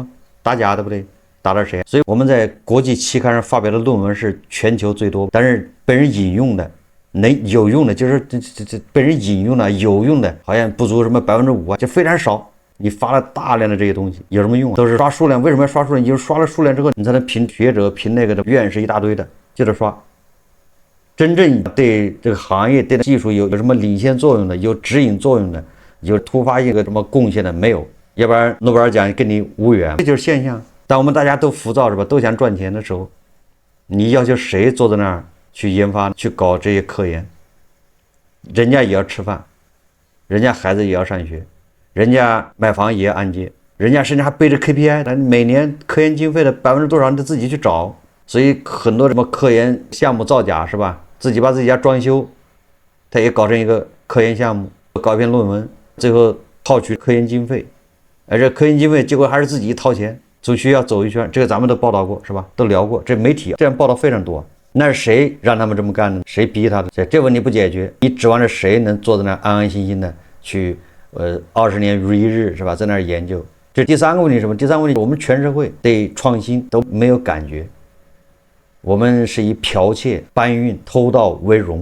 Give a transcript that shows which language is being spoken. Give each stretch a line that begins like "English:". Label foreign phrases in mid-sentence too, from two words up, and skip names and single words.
Chinese: 打假对不对？打的谁？所以我们在国际期刊上发表的论文是全球最多，但是被人引用的能有用的，就是这被人引用的有用的，好像不足什麼5%啊，就非常少。你发了大量的这些東西有什麼用？都是刷數量。為什麼要刷數量？就是刷了數量之後，你才能評學者、評那個的院士一大堆的，接着刷。真正對這個行業、對技術有什麼領先作用的、有指引作用的、有突發一個什麼貢獻的沒有，要不然諾貝爾獎跟你無緣。這就是現象。當我們大家都浮躁是吧？都想賺錢的時候，你要求誰坐在那兒去研發、去搞這些科研？人家也要吃飯，人家孩子也要上學。人家買房也要按揭，人家甚至還背着 KPI， 但每年科研經費的多少你得自己去找，所以很多什麼科研項目造假是吧？自己把自己家裝修，他也搞成一個科研項目，搞一篇論文，最後套取科研經費，而這科研經費結果還是自己掏錢，從學校走一圈，這個咱們都報道過是吧？都聊過，這媒體這樣報道非常多。那是誰讓他們這麼幹的？誰逼他的？這問題不解決，你指望着誰能坐在那安安心心的去？20年如一日是吧？在那兒研究， 這第三個問題是什麼？第三個問題，我們全社會對創新都沒有感覺，我們是以剽竊、搬運、偷盜為榮。